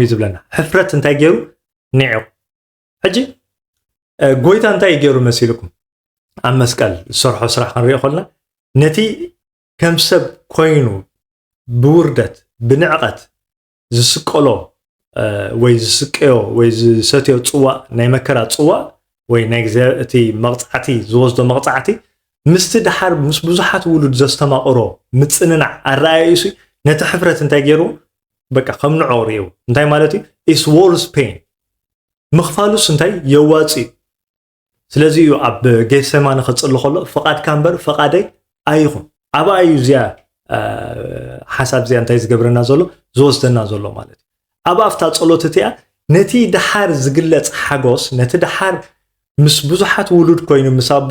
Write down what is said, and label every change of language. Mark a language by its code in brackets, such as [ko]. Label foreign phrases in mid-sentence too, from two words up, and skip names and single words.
[ti] ዝብለና ሕፍረት እንታይ ገይሩ ኒዑ ሕጂ ጎይታ እንታይ ገይሩ መሲልኩም ኣብ መስቀል ዝሰርሖ ስራሕ ክንሪኦ ከለና ነቲ ከም ሰብ ኮይኑ ብውርደት ብንዕቐት ዝስቀሎ ወይ ዝስቀዮ ወይ ዝሰትዮ ጽዋእ ናይ መከራ ጽዋእ ወይ ናይ እቲ መቕጻዕቲ ዝወስዶ መቕጻዕቲ ምስቲ ድሓር ምስ ብዙሓት ውሉድ ዘስተማቕሮ ምጽንናዕ ኣረኣዩሲ ነቲ ሕፍረት እንታይ ገይሩ በቃ ከም ንዖ ርኢው እንታይ ማለት እዩ [en] is worse pain [ti] ምኽፋሉስ እንታይ የዋፂ ስለዚህ ኣብ ጌሰማኒ ክጽሊ ከሎ ፍቃድ ካምበር ፍቃደይ ኣይኹን ኣባ እዩ ዝያ ሓሳብ ዝያ እንታይ ዝገብረና ዘሎ ዝወስደና ዘሎ ማለት ኣብ ኣፍታ ጸሎት እቲያ ነቲ ድሓር ዝግለጽ ሓጎስ ነቲ ድሓር ምስ ብዙሓት ውሉድ ኮይኑ ምስ ኣቦ